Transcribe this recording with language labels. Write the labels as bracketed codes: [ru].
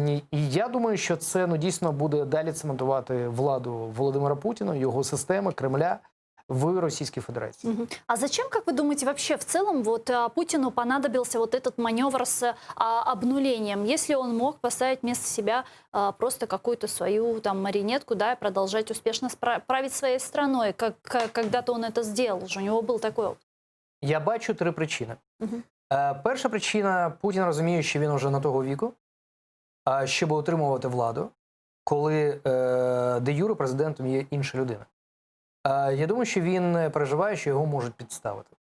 [uk] І я думаю, що це дійсно буде далі цементувати владу Володимира Путіна, його системи, Кремля в [ru] Российской Федерации. А зачем, как вы думаете, вообще в целом Путину понадобился вот этот маневр с обнулением, если он мог поставить вместо себя просто какую-то свою там марионетку, да, и продолжать успешно править своей страной, как когда-то он это сделал уже, у него был такой опыт? [uk] Я бачу три причини. Перша причина – Путін розуміє, що він вже на того віку, щоб утримувати владу. коли де юре президентом є інша людина. Я думаю, що він переживає, що його можуть підставити.